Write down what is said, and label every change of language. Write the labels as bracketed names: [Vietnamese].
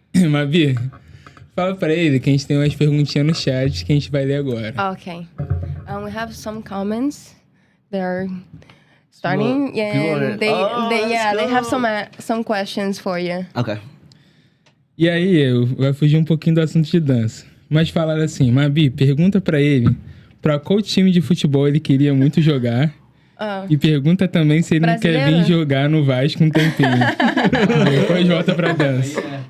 [Portuguese] Mabi, fala pra ele que a gente tem umas perguntinhas no chat que a gente vai ler agora. [English] Okay. We have some comments. They're starting. They have some questions for you. Okay. [Portuguese] E aí, vai fugir um pouquinho do assunto de dança. Mas falaram assim, Mabi, pergunta pra ele pra qual time de futebol ele queria muito jogar. E pergunta também se ele Brasileiro? não quer vir jogar no Vasco um tempinho. Depois volta pra dança.